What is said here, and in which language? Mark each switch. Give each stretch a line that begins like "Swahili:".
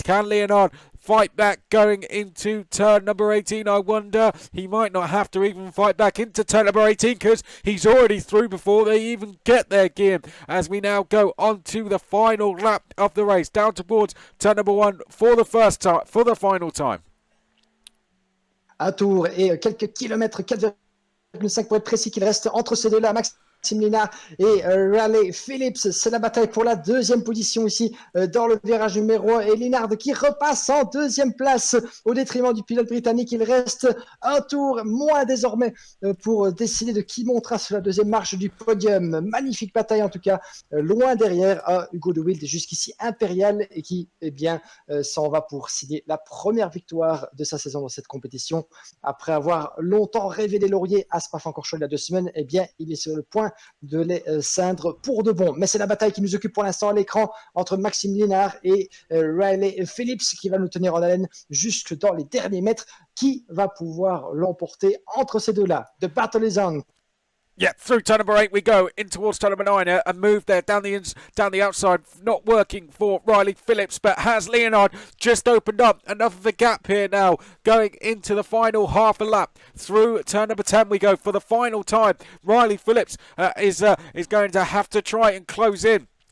English: Can Leonard fight back going into turn number 18? I wonder. He might not have to even fight back into turn number 18 because he's already through before they even get their gear. As we now go on to the final lap of the race, down towards turn number 1 for the first time, for the final time.
French: Un tour et quelques kilomètres, 4,5 pour être précis, qu'il reste entre ces deux-là. Maxime Lénard et Riley Phillips, c'est la bataille pour la deuxième position ici dans le virage numéro 1, et Lénard qui repasse en deuxième place au détriment du pilote britannique. Il reste un tour moins désormais pour décider de qui montera sur la deuxième marche du podium. Magnifique bataille en tout cas, loin derrière Ugo De Wild jusqu'ici impérial, et qui s'en va pour signer la première victoire de sa saison dans cette compétition. Après avoir longtemps rêvé des lauriers à Spa-Francorchamps il y a 2 semaines, il est sur le point de les ceindre pour de bon. Mais c'est la bataille qui nous occupe pour l'instant à l'écran entre Maxime Lénard et Riley Phillips, qui va nous tenir en haleine jusque dans les derniers mètres. Qui va pouvoir l'emporter entre ces deux-là?
English: The battle is on. Yeah, through turn number 8 we go, in towards turn number 9, a move there down the outside, not working for Riley Phillips, but has Leonard just opened up enough of a gap here now, going into the final half a lap. Through turn number 10 we go for the final time. Riley Phillips is going to have to try and close in.